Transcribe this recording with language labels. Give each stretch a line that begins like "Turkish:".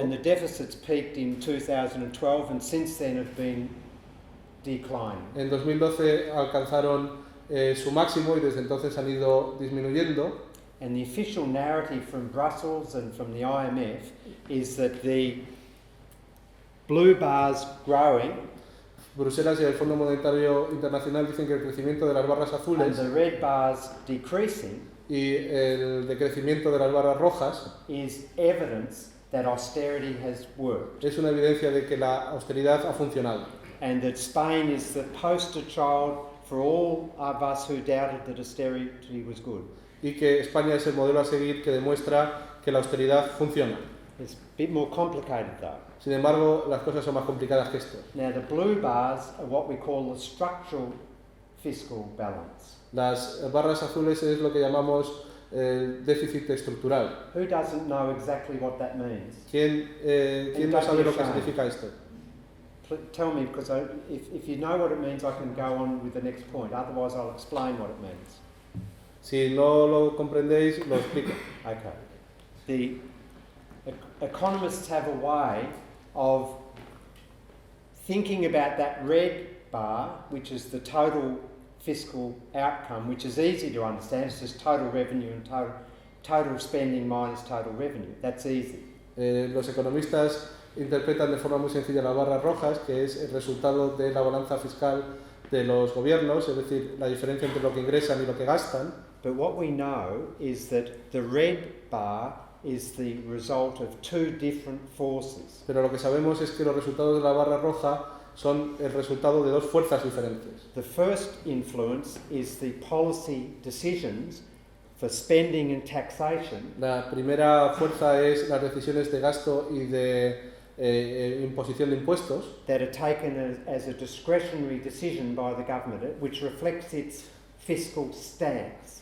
English: And the deficits peaked in 2012 and since then have been declining.
Spanish: En 2012 alcanzaron su máximo y desde entonces han ido disminuyendo.
English: And the official narrative from Brussels and from the IMF is that the blue bars growing
Spanish: Bruselas y el Fondo Monetario Internacional dicen que el crecimiento de las barras
English: and
Spanish: azules
English: the red bars decreasing
Spanish: y el decrecimiento de las barras rojas
English: is evidence that austerity has worked.
Spanish: es una evidencia de que la austeridad ha funcionado.
English: And that Spain is the poster child for all of us who doubted that austerity was good.
Spanish: Y que España es el modelo a seguir que demuestra que la austeridad funciona.
English: It's a bit more complicated though.
Spanish: Sin embargo, las cosas son más complicadas que esto.
English: Now the blue bars are what we call the structural fiscal balance.
Spanish: Las barras azules es lo que llamamos el déficit estructural.
English: Who doesn't know exactly what that means?
Spanish: ¿Quién no sabe lo que significa esto?
English: Tell me, because if you know what it means, I can go on with the next point. Otherwise, I'll explain what it means.
Spanish: Si no lo comprendéis, lo explico.
English: Okay. The economists have a way of thinking about that red bar, which is the total fiscal outcome, which is easy to understand. It's just total revenue and total spending minus total revenue. That's easy.
Spanish: Los economistas interpretan de forma muy sencilla las barras rojas, que es el resultado de la balanza fiscal de los gobiernos, es decir, la diferencia entre lo que ingresan y lo que gastan.
English: But what we know is that the red bar is the result of two different forces.
Spanish: Pero lo que sabemos es que los resultados de la barra roja son el resultado de dos fuerzas diferentes.
English: The first influence is the policy decisions for spending and taxation.
Spanish: La primera fuerza es las decisiones de gasto y de imposición de impuestos,
English: That are taken as a discretionary decision by the government, which reflects its fiscal stance.